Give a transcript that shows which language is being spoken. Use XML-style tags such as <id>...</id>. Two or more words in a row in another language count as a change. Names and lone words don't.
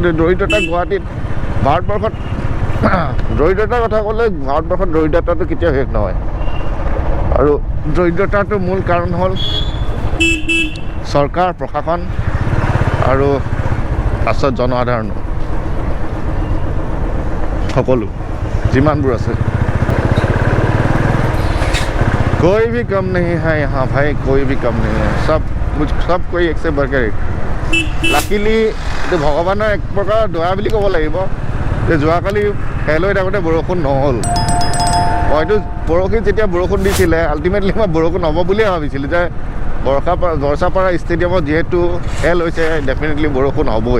<as>দৰিদ্ৰতা গুৱাহাটীত, ভাৰতবৰ্ষত দৰিদ্ৰতাৰ কথা ক'লে ভাৰতবৰ্ষত দৰিদ্ৰতাটো কেতিয়াও শেষ নহয়। আৰু দৰিদ্ৰতাটোৰ মূল কাৰণ হ'ল চৰকাৰ, প্ৰশাসন আৰু পাছত জনসাধাৰণ, সকলো যিমানবোৰ আছে।</as> <hi>कोई भी कम नहीं है यहाँ भाई, कोई भी कम नहीं है, सब कोई एक से बढ़कर एक।</hi> <as>লাকিলি এইটো ভগৱানৰ এক প্ৰকাৰ দয়া বুলি ক'ব লাগিব যে যোৱাকালি খেল হৈ থাকোঁতে বৰষুণ নহ'ল। হয়তো পৰহি যেতিয়া বৰষুণ দিছিলে, আল্টিমেটলি মই বৰষুণ হ'ব বুলিয়ে ভাবিছিলোঁ যে বৰচাপাৰা ষ্টেডিয়ামত যিহেতু খেল হৈছে, ডেফিনেটলি বৰষুণ হ'বই।</as>